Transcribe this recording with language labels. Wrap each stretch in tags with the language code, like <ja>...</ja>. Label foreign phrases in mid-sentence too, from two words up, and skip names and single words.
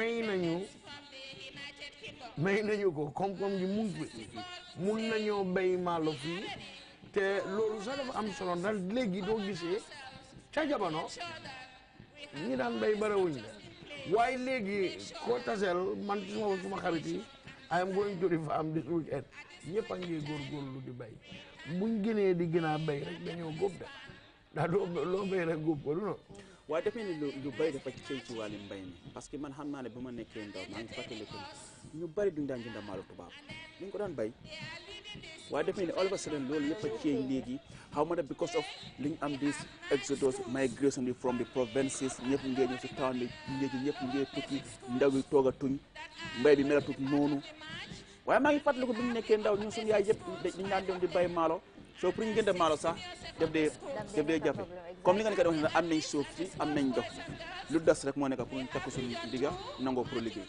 <wo>may nañu ko koom-koom gi mu ngi fi mun nañoo béy maalo fii te loolu sax dafa am solo ndax léegi doo gisee ca jamono ñi daan béy barawuñ la waaye léegi koo taseel man ci suma xarit yi</wo> <en>I am going to the farm this weekend</en> <wo>ñëpp a ngi góorgóorlu di béy buñ gënee di gën a béy rek dañoo góob de ndax loo béy rek góob ko du noonu waaye def ni lu bëri dafa ceeñ ci wàllu mbay mi</wo> <fr>parce que</fr> <wo>man xam naa ne bu ma nekkee ndaw maa ngi fàttaliku ñu bëri duñ daan jënd maalo tubaab ñu ko daan bay waaye def ni</wo> <en>all of a sudden</en> <wo>loolu yëpp a ceeñ léegi xaw ma ne</wo> <en>because of</en> <wo>li ñu am</wo> <en>this exodus migration from the provinces</en> <wo>ñëpp ngee ñëw si town bi léegi ñëpp ngee tukki ndaw yi toog a tuñ mbay bi melatut noonu waaye maa ngi fàttaliku bi ñu nekkee ndaw ñun suñu yaay yëpp dañ daan dem di bay maalo soo pour ñu jënd maalo sax def dee jafe comme li nga nekk di wax ne am nañ suuf si am nañ ndox lu des rek moo nekk pour ñu takk suñu digga nangoo pour liggéey</wo>